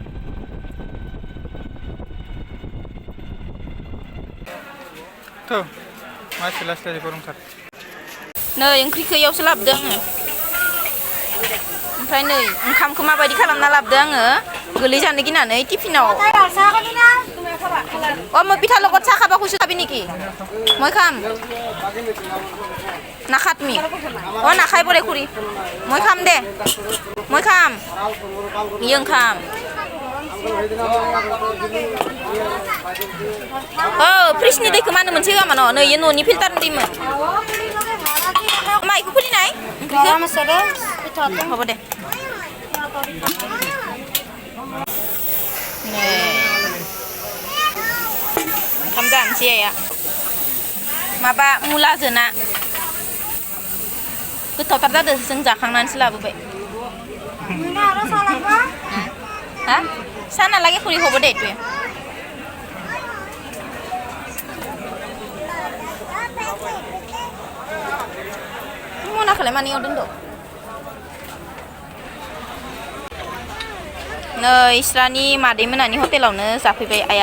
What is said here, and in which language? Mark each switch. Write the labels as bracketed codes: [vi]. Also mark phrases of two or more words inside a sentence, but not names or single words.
[brx] नै ओंख्रिखौ इयावसो लाबोदों आङो। ओमफ्राय नै ओंखामखौ माबायदि खालामना लाबोदों आङो, गोलैजानो गिनानै टिफिनाव। [as] মই পিঠাৰ লগত চাহ খাব খুজিছোঁ, খাবি নেকি? মই খাম, নাখা তুমি? নাখাই পৰে খুৰী, মই খাম দে, মই খাম, ই ओंखाम। [brx] फ्रिजनि दैखौ मानो मोनसे होआमोन? नै इयो न'नि फिल्टारनि दैमोन। मा इखौ खुलिनाय ओंख्रिखौ? হ'ব दे। ओंखाम जानोसै आइया। माबा मुलाजों ना गोथावथार जादों, जों जाखांनानैसो लाबोबाय। हा सानालागै खुरि হ'ব दे तुवे। मनाखौलाय मानियाव दोनदो? नै इस्रानि मादै मोनानि हटेलावनो जाफैबाय आइया।